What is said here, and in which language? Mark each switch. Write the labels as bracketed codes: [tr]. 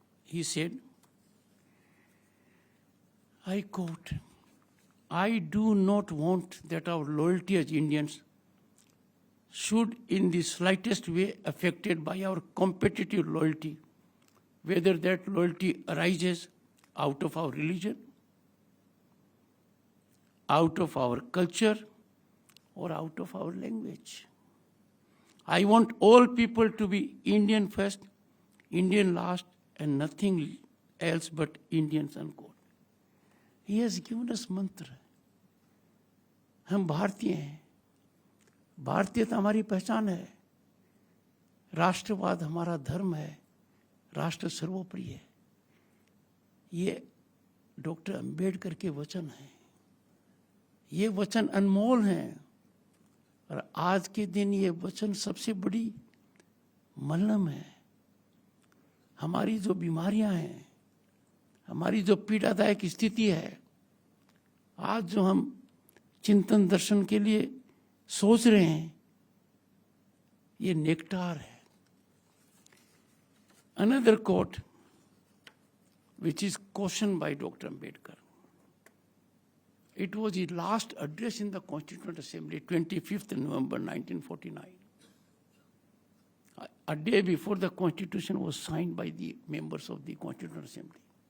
[en] He said, I quote, I do not want that our loyalty as Indians should in the slightest way affected by our competitive loyalty, whether that loyalty arises out of our religion, out of our culture, or out of our language. I want all people to be Indian first, Indian last, and nothing else but Indians, unquote. He has given us mantra. [hi] हम भारतीय हैं, भारतीयता हमारी पहचान है, राष्ट्रवाद हमारा धर्म है, राष्ट्र सर्वोपरि है। ये डॉक्टर अंबेडकर के वचन हैं। ये वचन अनमोल हैं और आज के दिन ये वचन सबसे बड़ी मलहम है। हमारी जो बीमारियां हैं, हमारी जो पीड़ादायक स्थिति है, आज जो हम चिंतन दर्शन के लिए सोच रहे हैं, ये नेक्टार है। [en] Another quote, which is cautioned by Dr. Ambedkar. It was his last address in the Constituent Assembly, 25th November 1949. A day before the Constitution was signed by the members of the Constituent Assembly.